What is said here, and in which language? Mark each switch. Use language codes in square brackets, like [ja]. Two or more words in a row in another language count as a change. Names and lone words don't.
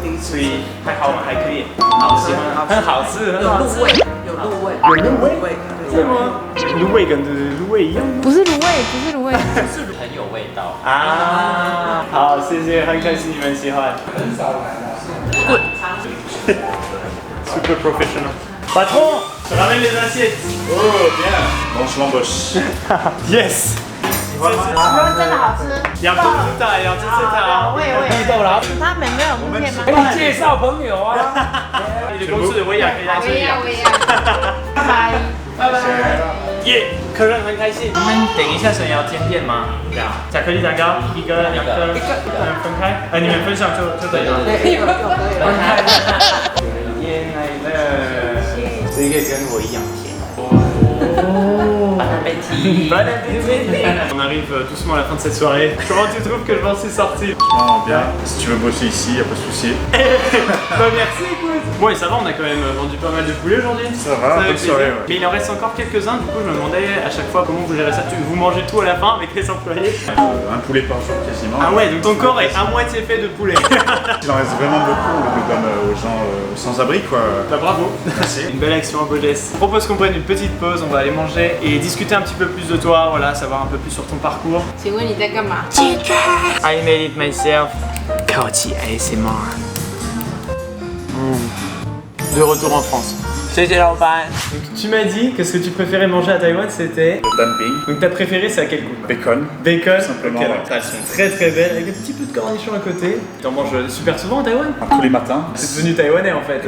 [zh] 所以还好吗？还可以，好喜欢，很好吃，很好吃。有入味，有入味，是吗？芦苇跟芦苇一样不是卤味，不是卤味，很有味道。啊！好，谢谢，很开心你们喜欢。 [en] Super professional. [fr] Patron, je ramène les assiettes. Oh, bien. Bon, je l'embauche. Yes. [zh] 喜欢真的好吃。要吃吃它，要吃吃它。我也。豆啦，他们没有名片吗？给你介绍朋友啊。你的公司我也可以来这里。我也要。拜拜。拜拜。耶，客人很开心。你们等一下想要甜点吗？要。巧克力蛋糕，一个、两个，分开。你们分享就可以了。分开。耶，来了。这个跟我一样甜。 [fr] Bon appétit. Bon appétit. On arrive doucement à la fin de cette soirée. Comment tu trouves que je m'en suis sorti? Franchement, bien. Si tu veux bosser ici, y a pas de souci. Bah merci, écoute. Bon, et ça va, on a quand même vendu pas mal de poulet aujourd'hui. Ça va, bonne fait plaisir. soirée, ouais. Mais il en reste encore quelques-uns, du coup je me demandais à chaque fois comment vous gérez ça. Vous mangez tout à la fin avec les employés? Un poulet par jour quasiment. Ah ouais, donc ton corps est à moitié fait de poulet. Il en reste vraiment beaucoup, on le donne aux gens sans-abri, quoi. Bah bravo. Merci. Une belle action, un beau geste. Je propose qu'on prenne une petite pause, on va aller manger et discuter un petit peu plus de toi, voilà, savoir un peu plus sur ton parcours. [zh] 请问你在干嘛？ [en] I made it myself. [fr] 口气 ASMR。De retour en France. Tu m'as dit que ce que tu préférais manger à Taïwan c'était Le dumpling, donc ta préférée c'est à quel goût? bacon. Bacon. Simplement, Ok, ouais. elles sont très très belles avec un petit peu de cornichons à côté. T'en manges super souvent à Taïwan? Tous les matins. C'est devenu taïwanais en fait.